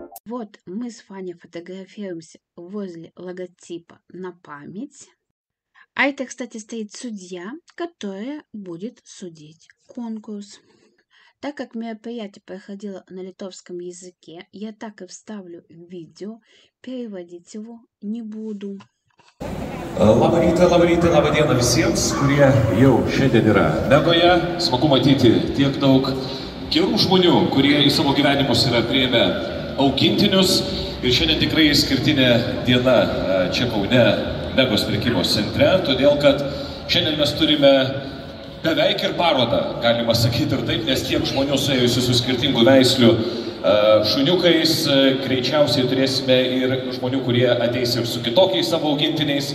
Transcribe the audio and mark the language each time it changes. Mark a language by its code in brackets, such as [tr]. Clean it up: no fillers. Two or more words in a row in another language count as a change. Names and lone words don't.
[ru] Вот мы с Фаней фотографируемся возле логотипа на память. А это, кстати, стоит судья, которая будет судить конкурс. Так как мероприятие проходило на литовском языке, я так и вставлю видео, переводить его не буду. [lt] Labą rytą, labą dieną visiems, kurie jau šiandien yra Megoje. Smagu matyti tiek daug gerų žmonių, kurie į savo gyvenimus yra priėmę augintinius. Ir šiandien tikrai išskirtinė diena čia Kaune Megos prekybos centre, todėl kad šiandien mes turime beveik ir parodą, galima sakyti ir taip, nes tiek žmonių suėjusių su skirtingų veislių šuniukais, greičiausiai turėsime ir žmonių, kurie ateis ir su kitokiais savo augintiniais.